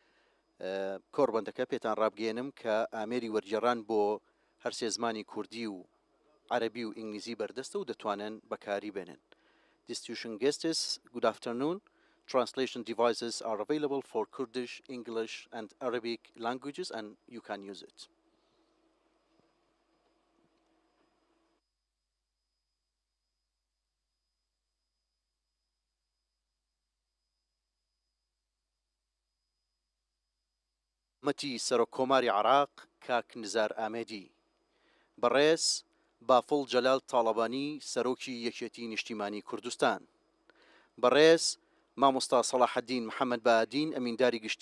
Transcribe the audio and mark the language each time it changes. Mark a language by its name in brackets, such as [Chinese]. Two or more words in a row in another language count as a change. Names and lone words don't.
[Central Kurdish] کۆڕبەندەکە پێتان ڕابگەێنم کە ئامێری وەرجێڕان بۆ هەرسێ زمانی کوردی و عەرەبی و ئینگلیزی بەردەستە و دەتوانن بەکاری بێنن. [English] Distinguished guests, good afternoon. Translation devices are available for Kurdish, English, and Arabic languages, and you can use it. [Central Kurdish] مەتی سەرۆکۆماری عراق کاک نزار ئامێدی بەڕێز بافڵ جەلال تاڵەبانی سەرۆکی یەکێتی نیشتیمانی کوردستان بەڕێز مامۆستا سەلاحەدین محەممەد بەئادین ئەمینداری گشتی